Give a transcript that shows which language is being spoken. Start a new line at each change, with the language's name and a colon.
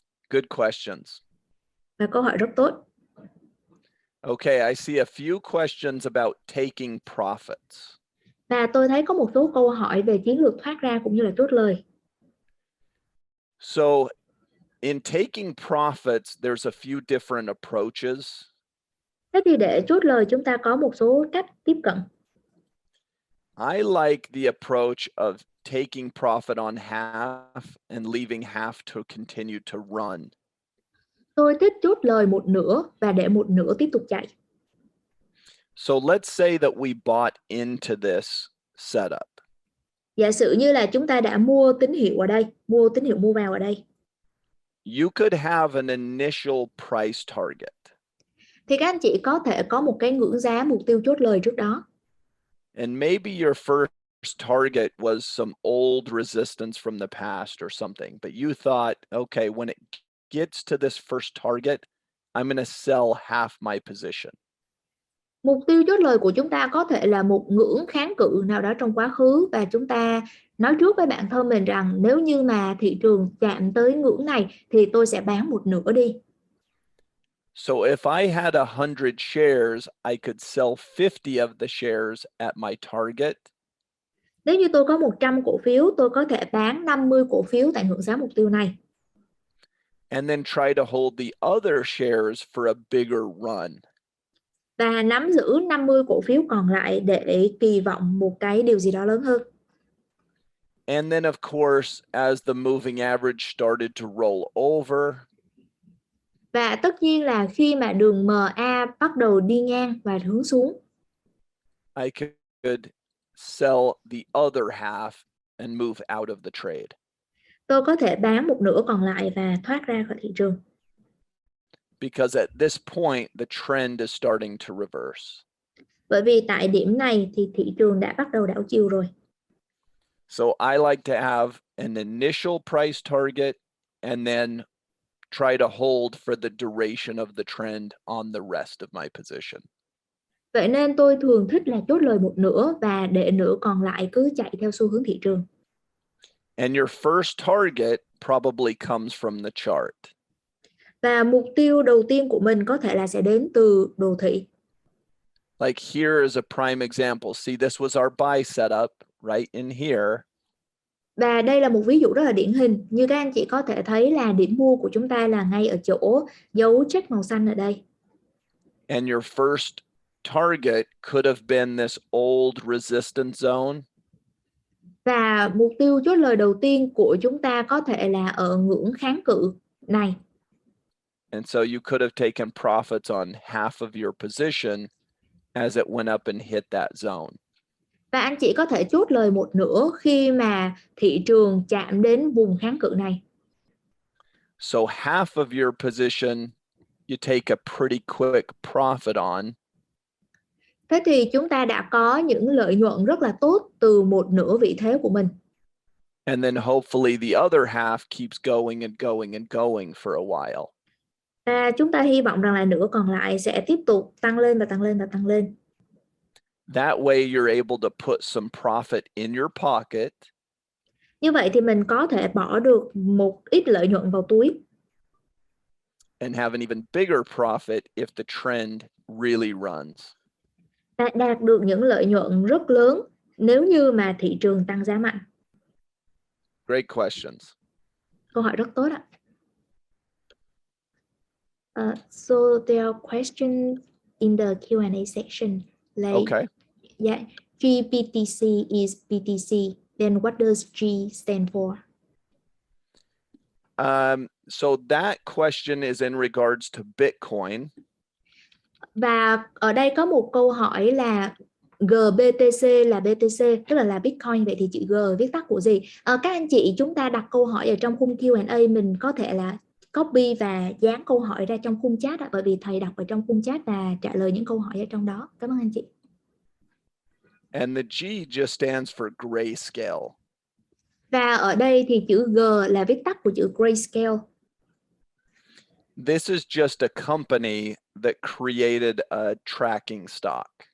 English: Good questions.
Vietnamese: Và câu hỏi rất tốt.
English: Okay, I see a few questions about taking profits.
Vietnamese: Và tôi thấy có một số câu hỏi về chiến lược thoát ra cũng như là chốt lời.
English: So in taking profits, there's a few different approaches.
Vietnamese: Thế thì để chốt lời chúng ta có một số cách tiếp cận.
English: I like the approach of taking profit on half and leaving half to continue to run.
Vietnamese: Tôi thích chốt lời một nửa và để một nửa tiếp tục chạy.
English: So let's say that we bought into this setup.
Vietnamese: Giả sử như là chúng ta đã mua tín hiệu ở đây, mua tín hiệu mua vào ở đây.
English: You could have an initial price target.
Vietnamese: Thì các anh chị có thể có một cái ngưỡng giá mục tiêu chốt lời trước đó.
English: And maybe your first target was some old resistance from the past or something, but you thought, okay, when it gets to this first target, I'm going to sell half my position.
Vietnamese: Mục tiêu chốt lời của chúng ta có thể là một ngưỡng kháng cự nào đó trong quá khứ và chúng ta nói trước với bản thân mình rằng nếu như mà thị trường chạm tới ngưỡng này thì tôi sẽ bán một nửa đi.
English: So if I had 100 shares, I could sell 50 of the shares at my target.
Vietnamese: Nếu như tôi có 100 cổ phiếu, tôi có thể bán 50 cổ phiếu tại ngưỡng giá mục tiêu này.
English: And then try to hold the other shares for a bigger run.
Vietnamese: Và nắm giữ 50 cổ phiếu còn lại để kỳ vọng một cái điều gì đó lớn hơn.
English: And then, of course, as the moving average started to roll over,
Vietnamese: và tất nhiên là khi mà đường MA bắt đầu đi ngang và hướng xuống,
English: I could sell the other half and move out of the trade.
Vietnamese: tôi có thể bán một nửa còn lại và thoát ra khỏi thị trường.
English: Because at this point, the trend is starting to reverse.
Vietnamese: Bởi vì tại điểm này thì thị trường đã bắt đầu đảo chiều rồi.
English: So I like to have an initial price target and then try to hold for the duration of the trend on the rest of my position.
Vietnamese: Vậy nên tôi thường thích là chốt lời một nửa và để nửa còn lại cứ chạy theo xu hướng thị trường.
English: And your first target probably comes from the chart.
Vietnamese: Và mục tiêu đầu tiên của mình có thể là sẽ đến từ đồ thị.
English: Like here is a prime example. See, this was our buy setup right in here.
Vietnamese: Và đây là một ví dụ rất là điển hình. Như các anh chị có thể thấy là điểm mua của chúng ta là ngay ở chỗ dấu check màu xanh ở đây.
English: And your first target could have been this old resistance zone.
Vietnamese: Và mục tiêu chốt lời đầu tiên của chúng ta có thể là ở ngưỡng kháng cự này.
English: And so you could have taken profits on half of your position as it went up and hit that zone.
Vietnamese: Và anh chị có thể chốt lời một nửa khi mà thị trường chạm đến vùng kháng cự này.
English: So half of your position you take a pretty quick profit on.
Vietnamese: Thế thì chúng ta đã có những lợi nhuận rất là tốt từ một nửa vị thế của mình.
English: And then hopefully the other half keeps going and going and going for a while.
Vietnamese: Và chúng ta hy vọng rằng là nửa còn lại sẽ tiếp tục tăng lên và tăng lên và tăng lên.
English: That way you're able to put some profit in your pocket.
Vietnamese: Như vậy thì mình có thể bỏ được một ít lợi nhuận vào túi.
English: And have an even bigger profit if the trend really runs.
Vietnamese: Đạt được những lợi nhuận rất lớn nếu như mà thị trường tăng giá mạnh.
English: Great questions.
Vietnamese: Câu hỏi rất tốt ạ.
English: So there are questions in the Q&A section. Like, Okay. yeah, GBTC is BTC. Then what does G stand for? So that question is in regards to Bitcoin.
Vietnamese: Và ở đây có một câu hỏi là GBTC là BTC, tức là Bitcoin. Vậy thì chữ G viết tắt của gì? Các anh chị chúng ta đặt câu hỏi ở trong khung Q&A, mình có thể là copy và dán câu hỏi ra trong khung chat, bởi vì thầy đọc ở trong khung chat và trả lời những câu hỏi ở trong đó. Cảm ơn anh chị.
English: And the G just stands for grayscale.
Vietnamese: Và ở đây thì chữ G là viết tắt của chữ grayscale.
English: This is just a company that created a tracking stock.